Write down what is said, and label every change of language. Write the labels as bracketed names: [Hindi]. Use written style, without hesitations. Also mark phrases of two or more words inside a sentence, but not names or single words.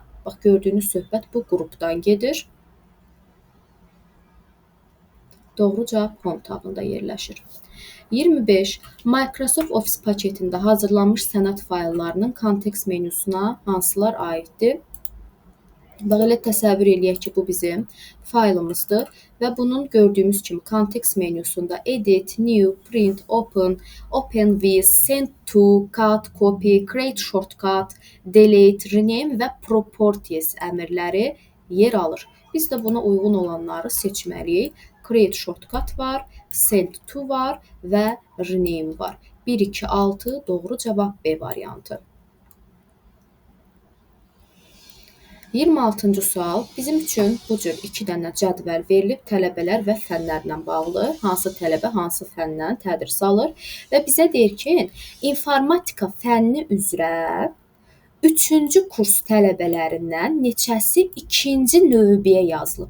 [Azerbaijani] Bax, gördüyünüz söhbət bu qrupdan gedir. Doğru cavab Home tabında yerləşir. 25. Microsoft Office paketində hazırlanmış sənəd fayllarının kontekst menüsuna hansılar aiddir? Bax, elə təsəvvür eləyək ki, bu bizim faylımızdır və bunun gördüyümüz kimi kontekst menüsündə Edit, New, Print, Open, Open with, Send to, Cut, Copy, Create Shortcut, Delete, Rename və Properties əmrləri yer alır. Biz də buna uyğun olanları seçməliyik. Create Shortcut var, Send to var və Rename var. 1, 2, 6 doğru cavab B variantı. 26-cı sual. Bizim üçün bu cür 2 dənə cədvəl verilib tələbələr və fənlərlə bağlı. Hansı tələbə, hansı fəndən tədris alır və bizə deyir ki, informatika fənni üzrə 3-cü kurs tələbələrindən neçəsi 2-ci növbəyə yazılıb?